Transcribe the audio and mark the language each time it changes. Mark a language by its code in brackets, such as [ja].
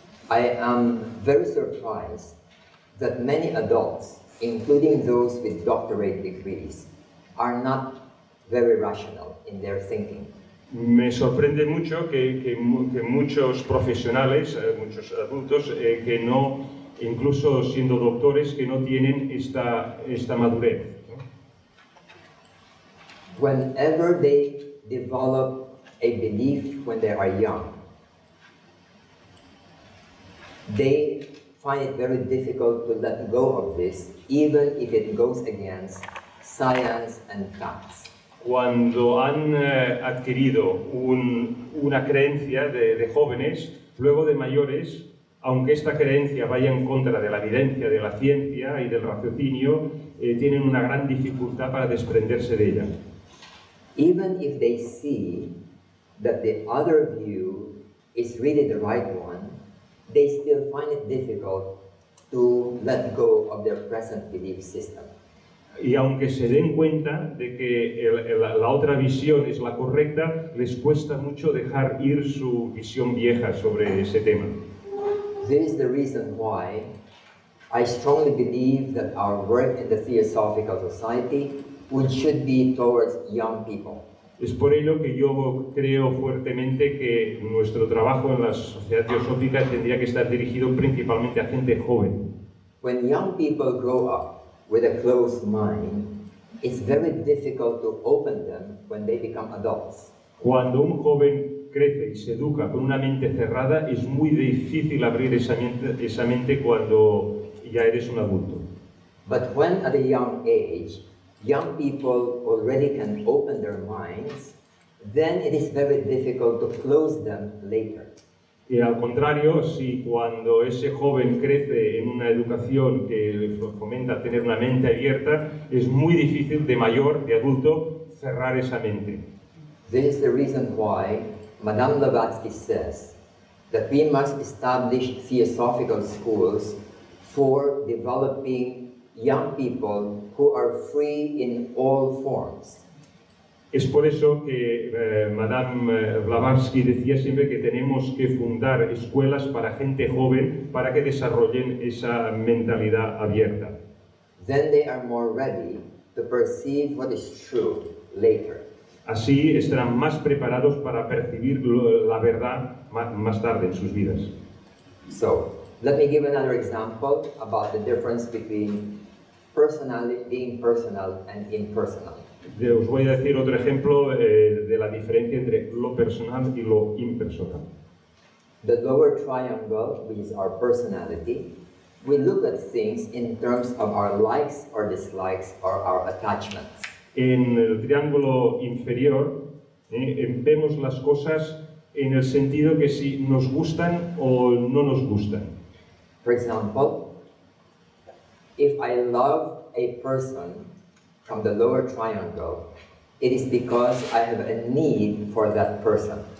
[en] I am very surprised that many adults, including those with doctorate degrees, are not very rational in their thinking. [es] Me sorprende mucho que muchos profesionales, muchos adultos, que no, incluso siendo doctores, que no tienen esta madurez, ¿no? [en] Whenever they develop a belief when they are young, they find it very difficult to let go of this, even if it goes against science and facts. [es] Cuando han adquirido una creencia de jóvenes, luego de mayores, aunque esta creencia vaya en contra de la evidencia, de la ciencia y del raciocinio, tienen una gran dificultad para desprenderse de ella. [en] Even if they see that the other view is really the right one, they still find it difficult to let go of their present belief system. [es] Y aunque se den cuenta de que la otra visión es la correcta, les cuesta mucho dejar ir su visión vieja sobre ese tema. [en] This is the reason why I strongly believe that our work in the Theosophical Society should be towards young people. [es] Es por ello que yo creo fuertemente que nuestro trabajo en la Sociedad Teosófica tendría que estar dirigido principalmente a gente joven. [en] When young people grow up with a closed mind, it's very difficult to open them when they become adults. [es] Cuando un joven crece y se educa con una mente cerrada, es muy difícil abrir esa mente cuando ya eres un adulto. [en] But when at a young age, young people already can open their minds, then it is very difficult to close them later. [es] Y al contrario, si cuando ese joven crece en una educación que le fomenta tener una mente abierta, es muy difícil de mayor, de adulto, cerrar esa mente. [en] This is the reason why Madame Blavatsky says that we must establish theosophical schools for developing young people who are free in all forms. [es] Es por eso que Madame Blavatsky decía siempre que tenemos que fundar escuelas para gente joven para que desarrollen esa mentalidad abierta. [en] Then they are more ready to perceive what is true later. [es] Así estarán más preparados para percibir la verdad más tarde en sus vidas. [en] So, let me give another example about the difference between being personal and impersonal. [es] Os voy a decir otro ejemplo de la diferencia entre lo personal y lo impersonal. [en] The lower triangle, which is our personality, we look at things in terms of our likes or dislikes or our attachments. [es] En el triángulo inferior vemos las cosas en el sentido que si nos gustan o no nos gustan. [en] For example, if I love a person from the lower triangle, it is because I have a need for that person.